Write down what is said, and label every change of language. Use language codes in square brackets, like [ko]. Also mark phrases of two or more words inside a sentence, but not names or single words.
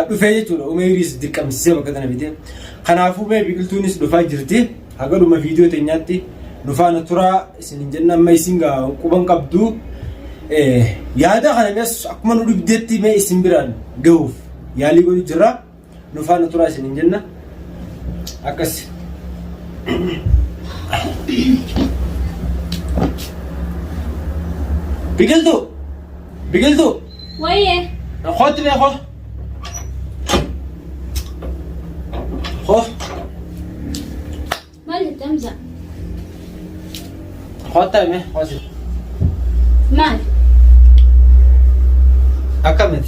[om] dhufee jechuudha umeeriis dirqamsisee bakka tana bitee kanaafuu mee biqiltuunis dhufaa jirti hagaduma viidiyoo teenyaatti dhufaana turaa isin jenna amma isin quban qabdu yaada kana mes akkuma nu dhibdeetti mee isin biraan gahuuf yaalii godhu jira dhufaana turaa isin jenna akkas biqiltuu [ar] ويه خد بيه خد مالك تمزح خد تمام خد مال أكملت